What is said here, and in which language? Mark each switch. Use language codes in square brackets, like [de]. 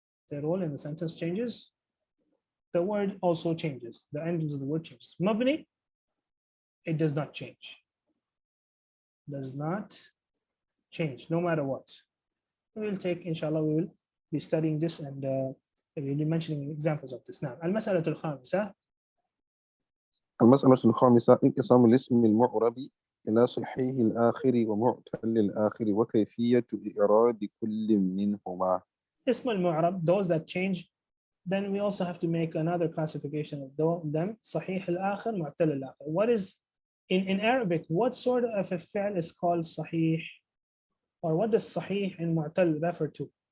[en] Their role in the sentence changes. The word also changes. The endings of the word changes. Mabni, it does not change. Does not change, no matter what. We will take, inshallah, we will be studying this and we'll be mentioning examples of this now. [ar] المسألة الخامسة. المسألة الخامسة انقسام الاسم المعرب إلى صحيح الآخر ومعتل الآخر وكيفية إعراب كل منهما. اسم المعرب, [en] those that change, then we also have to make another classification of them. [ar] صحيح الآخر, معتل الآخر. [en] What is, in Arabic, what sort of a fi'l is called صحيح? Or what does صحيح and معتل refer to?